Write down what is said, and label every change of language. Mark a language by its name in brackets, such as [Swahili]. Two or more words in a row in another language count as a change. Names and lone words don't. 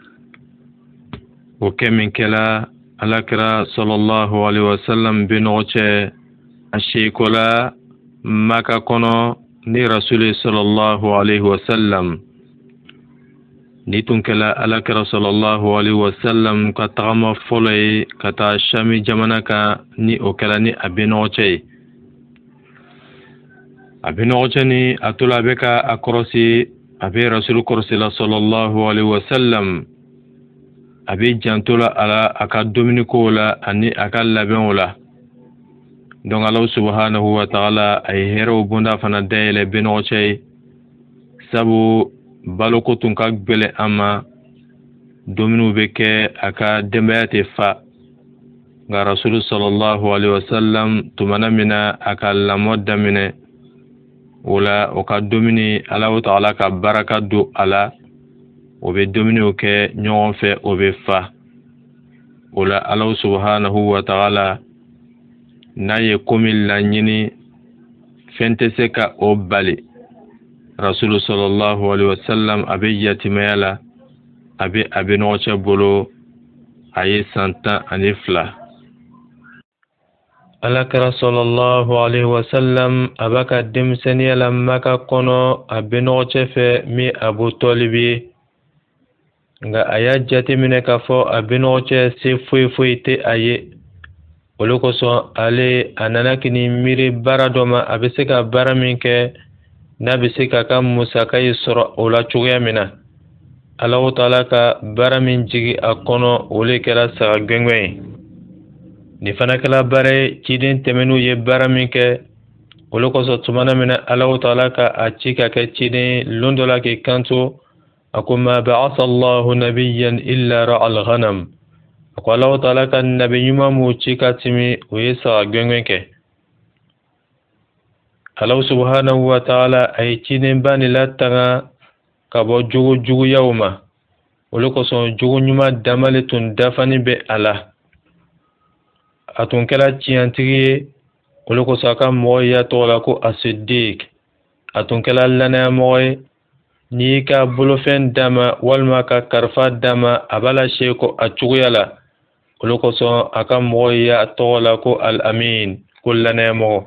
[Bambara] o kɛ min kɛla alakira [Arabic] صلى الله عليه وسلم [Bambara] bɛnɔgɔ cɛ a sekola Maka kɔnɔ ni rasul [Arabic] صلى الله عليه وسلم [Bambara] ni tun kɛla alakira [Arabic] صلى الله عليه وسلم [Bambara] ka tagama fɔlɔ ye ka taa Shami jamana kan ni o kɛla ni a bɛnɔgɔ cɛ ye a bɛnɔgɔ cɛ ni a tola a bɛ ka a kɔrɔsi a bɛ rasul kɔrɔsila [Arabic] صلى الله عليه وسلم [Bambara] a bɛ jantola a la a ka dumuni kow la ani a ka labɛnw la donc [Arabic] الله سبحانه وتعالى [Bambara] a ye hɛrɛw bonda fana dayɛlɛ bɛnɔgɔ cɛ ye sabu baloko tun ka gbɛlɛ an ma dumuniw bɛ kɛ a ka denbaya tɛ fa nka rasul [Arabic] صلى الله عليه وسلم [Bambara] tumana min na a ka lamɔ daminɛ o la o ka dumuni [Arabic] الله تعالى [Bambara] ka baraka don a la o bɛ dumuniw kɛ ɲɔgɔn fɛ o bɛ fa o la [Arabic] الله سبحانه وتعالى [Bambara] n'a ye ko min laɲini fɛn tɛ se ka o bali rasul [Arabic] صلى الله عليه وسلم [Bambara] a bɛ yatimaya la a bɛ a bɛnɔgɔ cɛ bolo a ye san 12 alakira [Arabic] صلى الله عليه وسلم [Bambara] a b'a ka denmisɛnniya la Maka kɔnɔ a bɛnɔgɔ cɛ fɛ min Abu Talibi nka a y'a jateminɛ k'a fɔ a bɛnɔgɔ cɛ se foyi foyi tɛ a ye olu kosɔn ale a nana kini miiri baara dɔ ma a bɛ se ka baara min kɛ n'a bɛ se k'a ka musaka ye sɔrɔ o la cogoya min na [Arabic] الله تعالى [Bambara] ka baara min jigi a kɔnɔ o le kɛra saga gɛngɛn ye nin fana kɛla baara ye ciden tɛmɛn'u ye baara min kɛ olu kosɔn tumana min na [Arabic] الله تعالى [Bambara] ka a ci ka kɛ ciden lon dɔ la k'i kanto a ko [Arabic] ما بعث الله نبيا إلا رعى الغنم [Bambara] a ko [Arabic] الله تعالى [Bambara] ka nabi ɲuman m'u ci ka timi o ye saga gɛngɛn kɛ [Arabic] الله سبحانه وتعالى [Bambara] a ye cidenba nin latanga ka bɔ jogo juguyaw ma olu kosɔn jogo ɲuman dama le tun dafani bɛ a la a tun kɛra tiɲɛtigi ye olu kosɔn a ka mɔgɔ y'a tɔgɔ la ko As-Siddiq a tun kɛra lannayamɔgɔ ye n'i y'i ka bolofɛn d'a ma walima ka kalifa d'a ma a b'a lase ko a cogoya la olu kosɔn a ka mɔgɔ ye a tɔgɔ la ko al-amin ko lannayamɔgɔ.